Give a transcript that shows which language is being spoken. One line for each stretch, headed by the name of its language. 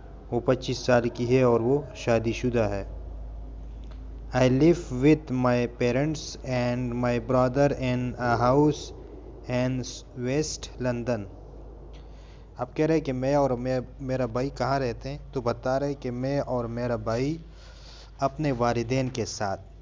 Urdu: وہ 25 سال کی ہے اور وہ شادی شدہ ہے.
English: I live with my parents and my brother in a house in West London.
Urdu: اب کہہ رہے کہ میں اور میرا بھائی کہاں رہتے ہیں، تو بتا رہے کہ میں اور میرا بھائی اپنے والدین کے ساتھ.